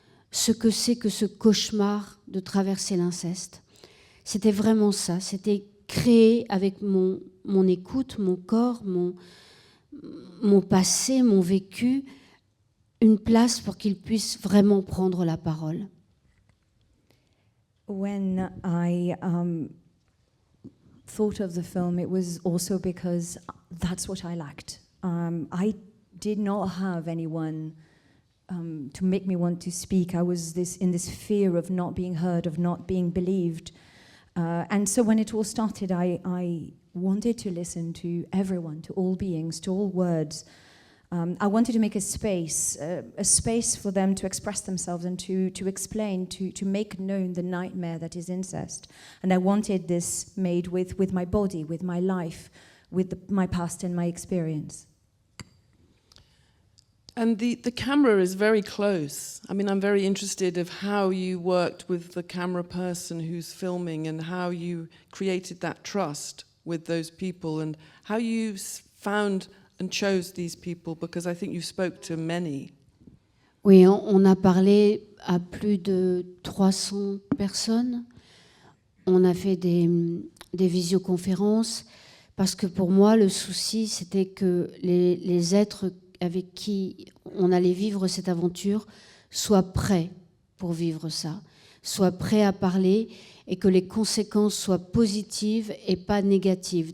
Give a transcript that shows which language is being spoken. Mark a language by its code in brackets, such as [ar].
[fr] ce que c'est que ce cauchemar de traverser l'inceste. C'était vraiment ça, c'était créer avec mon écoute, mon corps, mon passé, mon vécu, une place pour qu'il puisse vraiment prendre la parole. [en] When I thought of the film, it was also because that's what I lacked. I did not have anyone to make me want to speak. I was in this fear of not being heard, of not being believed. And so when it all started, I wanted to listen to everyone, to all beings, to all words. I wanted to make a space for them to express themselves and to explain, to make known the nightmare that is incest. And I wanted this made with my body, with my life, with my past and my experience. And the camera is very close. I mean, I'm very interested of how you worked with the camera person who's filming and how you created that trust with those people and how you found and chose these people, because I think you spoke to many. [fr] Oui, on a parlé à plus de 300 personnes. On a fait des visioconférences parce que pour moi, le souci, c'était que les êtres avec qui on allait vivre cette aventure soient prêts pour vivre ça, soient prêts à parler et que les conséquences soient positives et pas négatives.